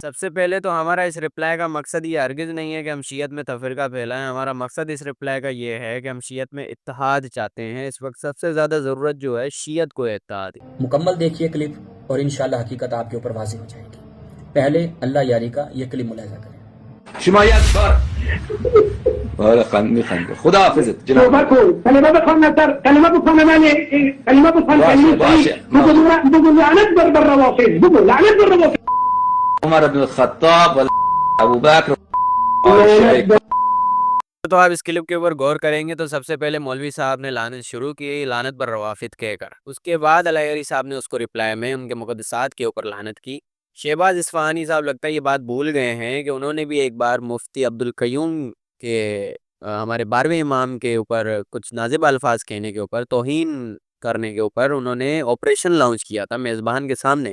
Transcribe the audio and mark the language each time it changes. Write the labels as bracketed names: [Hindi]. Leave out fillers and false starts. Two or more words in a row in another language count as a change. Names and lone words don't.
[Urdu] سب سے پہلے تو ہمارا اس رپلائی کا مقصد یہ ہرگز نہیں ہے کہ ہم شیعت میں تفرقہ پھیلائیں۔ ہمارا مقصد اس رپلائی کا یہ ہے کہ ہم شیعت میں اتحاد چاہتے ہیں۔ اس وقت سب سے زیادہ ضرورت جو ہے شیعت کو اتحاد کی۔ مکمل دیکھیے کلپ اور انشاءاللہ حقیقت آپ کے اوپر واضح ہو جائے گی۔ پہلے اللہ یاری کا یہ کلپ ملاحظہ کریں۔ [Persian] شمایت بار خدا خدا حافظت جناب کلمه بخوان نصر کلمه بخوان کلمه بخوان بگو لعنت بر روافض بگو لعنت بر روافض عمر بن الخطاب ابو بکر [Urdu] تو آپ اس کلپ کے اوپر غور کریں گے تو سب سے پہلے مولوی صاحب نے لعنت شروع کی، [Persian] لعنت بر روافض [Urdu] کہہ کر۔ اس کے بعد علیہ صاحب نے اس کو رپلائی میں ان کے مقدسات کے اوپر لعنت کی۔ شہباز اصفہانی صاحب لگتا ہے یہ بات بھول گئے ہیں کہ انہوں نے بھی ایک بار مفتی عبدالقیوم کے ہمارے 12ویں امام کے اوپر کچھ نازب الفاظ کہنے کے اوپر، توہین کرنے کے اوپر انہوں نے آپریشن لانچ کیا تھا میزبان کے سامنے۔